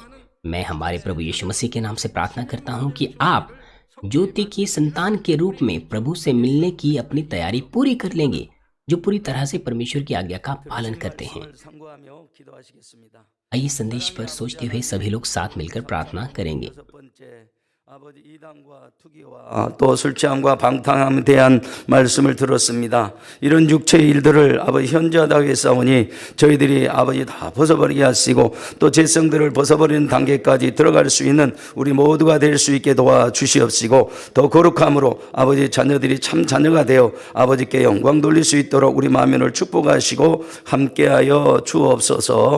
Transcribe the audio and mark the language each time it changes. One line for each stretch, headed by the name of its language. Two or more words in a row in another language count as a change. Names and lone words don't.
Hindi: मैं हमारे प्रभु यीशु मसीह के नाम से प्रार्थना करता हूं कि आप ज्योति की संतान के रूप में प्रभु से मिलने की अपनी तैयारी पूरी कर लेंगे, जो पूरी तरह से परमेश्वर की आज्ञा का पालन करते हैं। आइए संदेश पर सोचते हुए सभी लोग साथ मिलकर प्रार्थना करेंगे।
Korean: 아버지 이단과 투기와 또 술 취함과 방탕함에 대한 말씀을 들었습니다. 이런 육체의 일들을 아버지 현저하게 싸우니 저희들이 아버지 다 벗어버리게 하시고 또 죄성들을 벗어버리는 단계까지 들어갈 수 있는 우리 모두가 될 수 있게 도와주시옵시고 더 거룩함으로 아버지 자녀들이 참 자녀가 되어 아버지께 영광 돌릴 수 있도록 우리 만면을 축복하시고 함께하여 주옵소서.